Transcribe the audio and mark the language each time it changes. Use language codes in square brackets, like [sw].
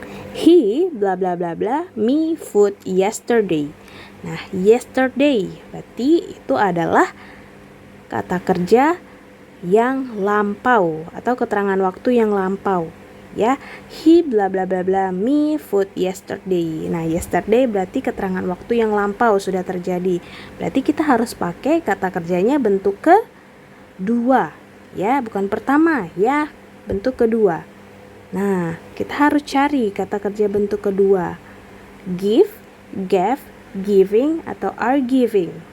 [en] He bla bla bla bla me food yesterday. [id] Nah, yesterday berarti itu adalah kata kerja yang lampau atau keterangan waktu yang lampau. ya. [en] He bla bla bla bla me food yesterday. [id] Nah, yesterday berarti keterangan waktu yang lampau sudah terjadi. Berarti kita harus pakai kata kerjanya bentuk kedua, ya, bukan pertama, ya, bentuk kedua. Nah, kita harus cari kata kerja bentuk kedua. [en] Give, gave, giving, atau are giving.